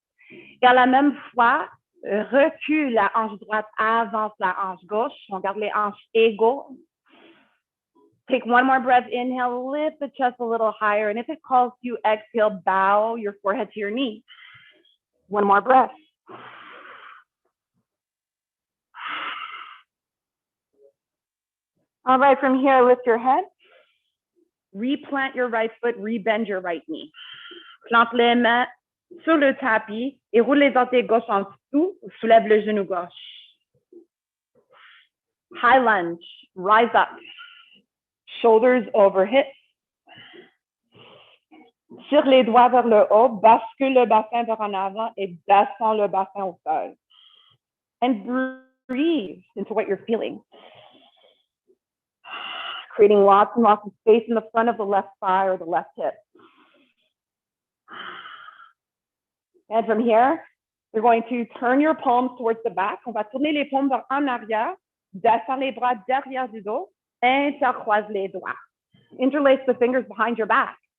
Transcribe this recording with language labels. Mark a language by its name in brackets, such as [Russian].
[French] Et à la même fois, recule la hanche droite, avance la hanche gauche. On garde les hanches égaux. [English] Take one more breath. Inhale, lift the chest a little higher. And if it calls to you, exhale, bow your forehead to your knee. One more breath. All right, from here, lift your head. Replant your right foot, rebend your right knee. [French] Plante les mains sur le tapis et roule les orteils gauche en dessous, soulève le genou gauche. [English] High lunge, rise up. Shoulders over hips. [French] Tire les doigts vers le haut, bascule le bassin vers en avant et descends le bassin au sol. [English] And breathe into what you're feeling. Creating lots and lots of space in the front of the left thigh or the left hip. And from here, you're going to turn your palms towards the back. [French] On va tourner les paumes vers en arrière, descends les bras derrière du dos, intercroise les doigts. [English] Interlace the fingers behind your back.